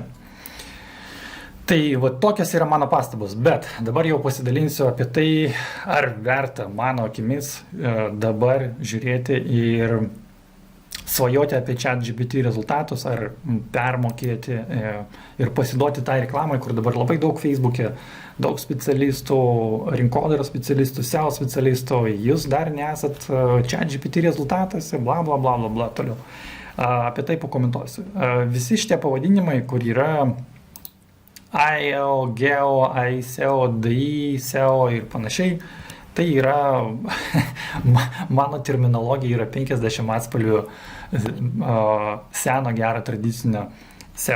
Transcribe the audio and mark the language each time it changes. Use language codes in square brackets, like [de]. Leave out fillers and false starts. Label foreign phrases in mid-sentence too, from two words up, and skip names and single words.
[lt] Tai tokios yra mano pastabos, bet dabar jau pasidalinsiu apie tai, ar verta mano akimis dabar žiūrėti ir svajoti apie ChatGPT rezultatus, ar permokėti ir pasiduoti tą reklamą, kur dabar labai daug Facebook'e, daug specialistų, rinkodaros specialistų, SEO specialistų, jūs dar nesat ChatGPT rezultatuose, bla bla bla bla bla toliau. Apie tai pakomentuosiu. Visi šitie pavadinimai, kur yra IO, GEO, ISEO, DI, SEO ir panašiai, tai yra, mano terminologija yra 50 atspalvių seno gero tradicinio SEO.